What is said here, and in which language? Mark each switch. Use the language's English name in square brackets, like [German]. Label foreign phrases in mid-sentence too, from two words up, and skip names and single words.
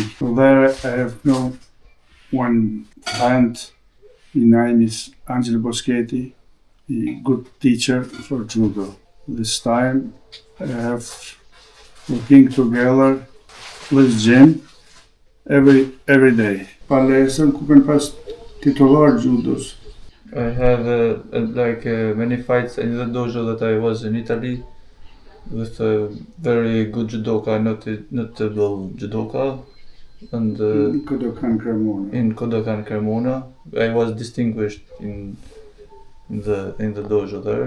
[English] So there I have known one friend. His name is Angelo Boschetti, a good teacher for judo. This time I have working together with gym every day. [Albanian] Palestra ku kanë pas titullar judos. [English] I had many fights in the dojo that I was in Italy with a very good judoka, notable judoka, and Kodokan Cremona. in Kodokan Cremona. I was distinguished in the dojo there.